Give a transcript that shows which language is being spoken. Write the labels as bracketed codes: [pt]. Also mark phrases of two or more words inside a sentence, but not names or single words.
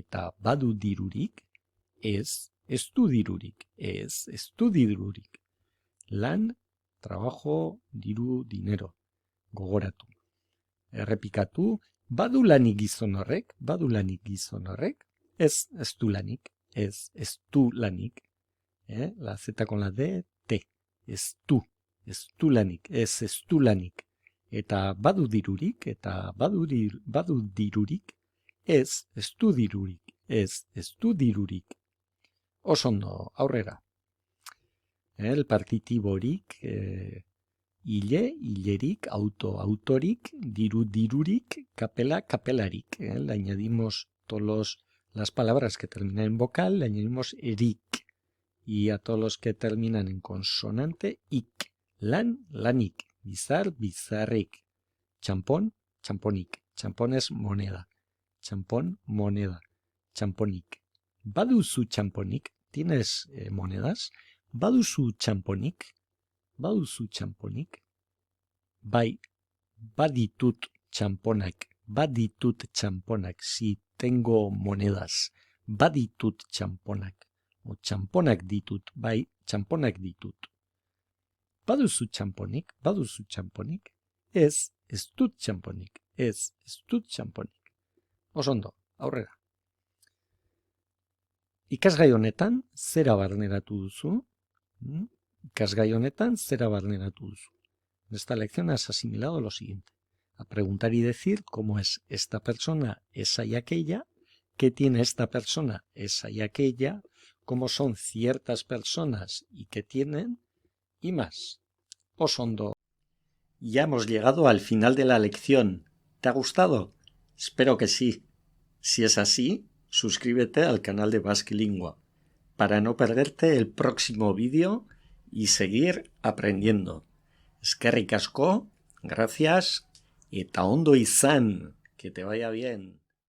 [eu] Ez du dirurik. Lan, trabajo, diru, dinero. Gogoratu. Errepikatu, badu lanik gizon horrek. Ez du lanik. [es] La Z con la D, T. [eu] Ez du lanik. Eta badu dirurik. Ez du dirurik. Osondo, aurrera. El partitiborik, hilerik, autorik, dirurik, kapelarik. [es] Le añadimos las palabras que terminan en vocal, le añadimos erik. Y a todos los que terminan en consonante, ik. [eu] Lanik. Bizarrik. Champón, champonik. [es] Champón es moneda. Moneda. Champonik. [eu] Baduzu champonik. [es] ¿Tienes monedas? [eu] Baduzu champonik. Bai, baditut champonak. [es] Si tengo monedas. [eu] Baditut champonak. O champonak ditut. Bai, champonak ditut. Baduzu champonik. Ez dut champonik. Osondo, aurrera. Ikasgai honetan, zera barneratu duzu? [es] En esta lección has asimilado lo siguiente. A preguntar y decir cómo es esta persona, esa y aquella, qué tiene esta persona, esa y aquella, cómo son ciertas personas y qué tienen, y más. [eu] Osondo. [es] Ya hemos llegado al final de la lección. ¿Te ha gustado? Espero que sí. Si es así, suscríbete al canal de Basque Lingua para no perderte el próximo vídeo y seguir aprendiendo. [eu] Eskerrik asko, gracias, eta ondo izan, [es] que te vaya bien.